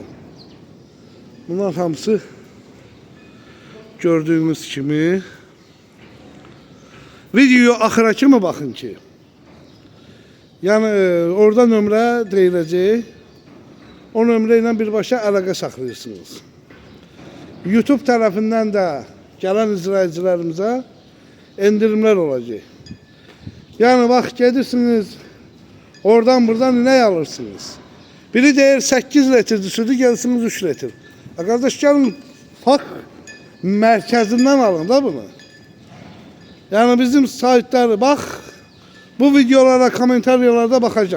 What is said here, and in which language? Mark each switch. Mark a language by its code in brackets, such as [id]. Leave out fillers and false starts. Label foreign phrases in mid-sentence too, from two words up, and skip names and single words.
[az] Bunlar hamısı gördüğünüz kimi videoya axıra kimi baxın ki. Yəni orada nömrə deyiləcək. O nömrə ilə birbaşa əlaqə saxlayırsınız. YouTube tərəfindən də gələn izləyicilərimizə [tr] endirimler olacak. Yani bak gelirsiniz, oradan buradan inek alırsınız. [az] Biri deyir 8 litrdir sütü, gelsiniz 3 litr. [tr] Kardeş gelin FAK merkezinden alın da bunu. Yani bizim saytları bak, bu videolara, komentaryalarda bakacağım.